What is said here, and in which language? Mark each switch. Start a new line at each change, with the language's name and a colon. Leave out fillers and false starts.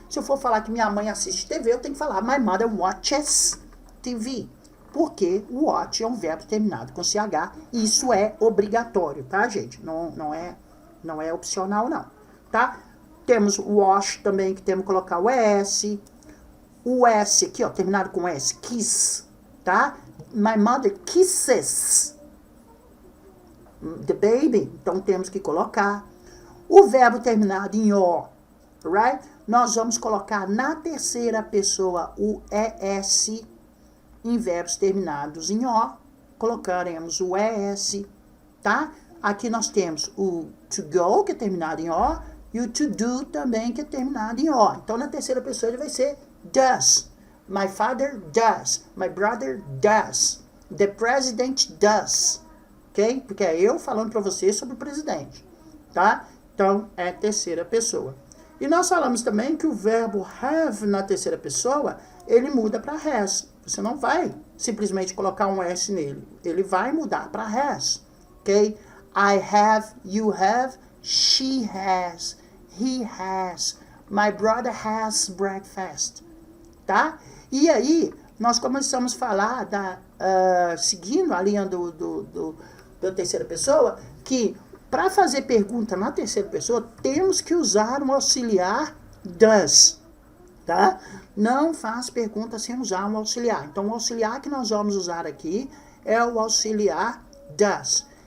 Portuguese: Se eu for falar que minha mãe assiste TV, eu tenho que falar
English: my mother watches TV.
Portuguese: Porque o watch é um verbo terminado com CH e isso é obrigatório, tá, gente? Não é opcional, não, tá? Temos o wash também, que temos que colocar o ES. O S aqui, ó, terminado com S, kiss, tá?
English: My mother kisses the baby.
Portuguese: Então, temos que colocar. O verbo terminado em O,
English: right?
Portuguese: Nós vamos colocar na terceira pessoa o ES. Em verbos terminados em O, colocaremos o ES, tá? Aqui nós temos o to go, que é terminado em O, e o to do também, que é terminado em O. Então, na terceira pessoa, ele vai ser does.
English: My father does. My brother does. The president does. Ok?
Portuguese: Porque é eu falando para você sobre o presidente, tá? Então, é terceira pessoa. E nós falamos também que o verbo have na terceira pessoa, ele muda para has. Você não vai simplesmente colocar um S nele. Ele vai mudar para has. Ok?
English: I have, you have, she has, he has, my brother has breakfast.
Portuguese: Tá? E aí, nós começamos a falar, seguindo a linha da terceira pessoa, que para fazer pergunta na terceira pessoa, temos que usar um auxiliar does, tá? Não faz pergunta sem usar um auxiliar. Então, o auxiliar que nós vamos usar aqui é o auxiliar does.